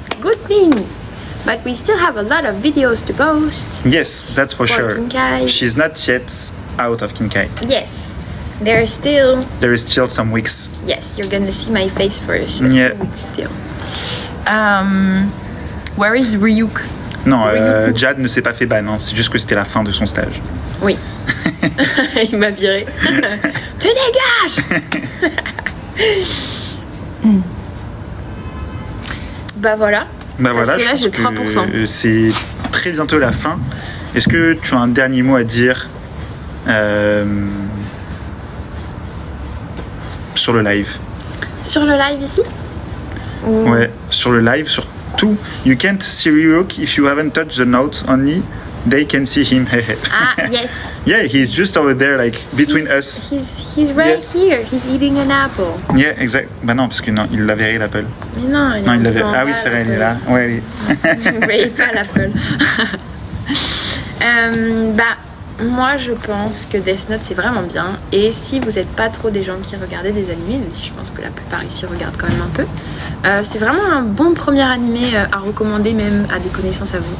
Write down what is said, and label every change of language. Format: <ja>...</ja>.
<en>Good thing. But we still have a lot of videos to post. Yes, that's for sure. Kinkai. She's not yet out of Kinkai. Yes. There is still some weeks. Yes, you're gonna see my face for a few weeks still. Where is Ryuk?</en> <fr>Non, Jad ne s'est pas fait ban, hein. C'est juste que c'était la fin de son stage. Oui. Il m'a viré. Tu dégages. Bah voilà. Bah Parce voilà, que là, je j'ai pense 3%. que c'est très bientôt la fin. Est-ce que tu as un dernier mot à dire sur le live? Sur le live ici Ou... Ouais, sur le live, sur tout.</fr> <en>You can't see Ryuk if you haven't touched the notes only. They can see him. Ah, yes. Yeah, he's just over there, like between us. He's right here. He's eating an apple. Yeah, exact.</en> <fr>Bah non, parce que non, il l'a verré l'Apple. Mais non, Non, il l'avait. Ah oui, c'est vrai, elle est là. Ouais, elle est. Je ne voyais pas l'Apple. Bah, moi, je pense que Death Note, c'est vraiment bien. Et si vous n'êtes pas trop des gens qui regardaient des animés, même si je pense que la plupart ici regardent quand même un peu, c'est vraiment un bon premier animé à recommander même à des connaissances à vous.</fr>